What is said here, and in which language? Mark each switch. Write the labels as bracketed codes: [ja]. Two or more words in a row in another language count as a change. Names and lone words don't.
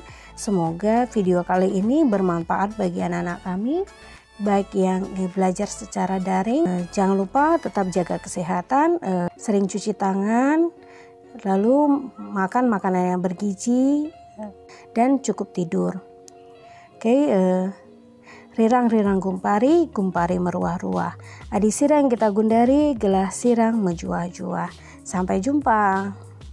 [id] Semoga video kali ini bermanfaat bagi anak-anak kami, baik yang belajar secara daring. Jangan lupa tetap jaga kesehatan, sering cuci tangan, lalu makan makanan yang bergizi, dan cukup tidur. Oke, [btx] rirang-rirang gumpari, gumpari meruah-ruah. Adi sirang kita gundari, gelah sirang menjuah-juah. [id] Sampai jumpa.